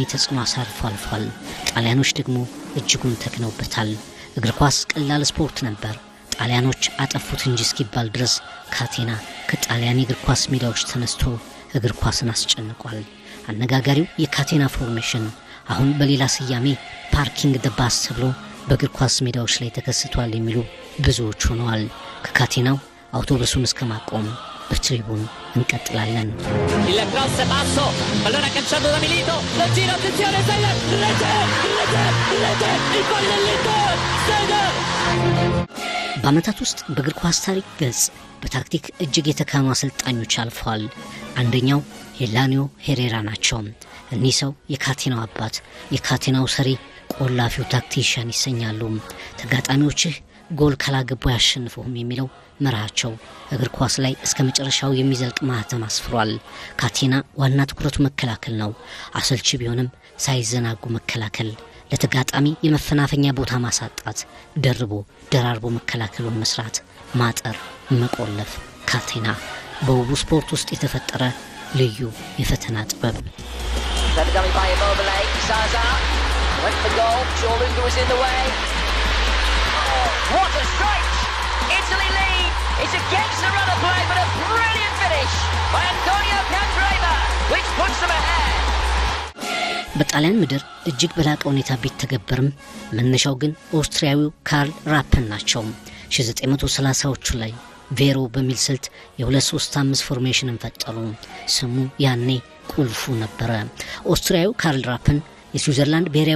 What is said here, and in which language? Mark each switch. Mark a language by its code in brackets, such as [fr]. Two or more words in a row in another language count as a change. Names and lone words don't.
[am] ተጽዕኖ አሳርፎ አልፏል። ጣሊያኖች ደግሞ እጅጉን ተክነውበታል። እግር ኳስ ቀላል ስፖርት ነበር፣ ጣሊያኖች አጠፉት እንጂ እስኪባል ድረስ ካቴና ከጣሊያን የእግር ኳስ ሜዳዎች ተነስቶ እግር ኳስን አስጨንቋል። አነጋጋሪው የካቴና ፎርሜሽን አሁን በሌላ ስያሜ [en] parking the bus [am] ተብሎ በእግር ኳስ ሜዳዎች ላይ ተከስቷል የሚሉ ብዙዎች ሆነዋል። ከካቴናው አውቶቡሱን እስከማቆም በትሪቡን እንቀጥላለን። [it] Il cross basso, pallone calciato da Milito, lo gira, attenzione, Seider, rete, il gol dell'Inter, Seider. [am] በአመታት ውስጥ በእግር ኳስ ታሪክ ገጽ በታክቲክ እጅግ የተካኑ አሰልጣኞች አልፈዋል። አንደኛው ሄላኒዮ ሄሬራ ናቸው። እኒህ ሰው የካቴናው አባት፣ የካቴናው ሰሪ፣ ቆላፊው ታክቲሻን ይሰኛሉ። ተጋጣሚዎችህ ጎል ካላገቡ ያሸንፉም የሚለው መርሃቸው እግር ኳስ ላይ እስከ መጨረሻው የሚዘልቅ ማህተም አስፍሯል። ካቴና ዋና ትኩረቱ መከላከል ነው። አሰልቺ ቢሆንም ሳይዘናጉ መከላከል፣ ለተጋጣሚ የመፈናፈኛ ቦታ ማሳጣት፣ ደራርቦ መከላከሉን መስራት፣ ማጠር፣ መቆለፍ። ካቴና በውቡ ስፖርት ውስጥ የተፈጠረ ልዩ የፈተና ጥበብ። [en] What a strike! Italy lead! It's against the run of play, but a brilliant finish by Antonio Candreva, which puts them ahead. [am] በጣሊያን ምድር እጅግ በላቀ ሁኔታ ቢተገበርም መነሻው ግን ኦስትሪያዊው ካርል ራፐን ናቸው። 1930ዎቹ ላይ ቬሮ በሚል ስልት የ2-3-5 ፎርሜሽንን ፈጠሩ። ስሙ ያኔ ቁልፉ ነበረ። ኦስትሪያዊው ካርል ራፐን የስዊዘርላንድ ብሔራዊ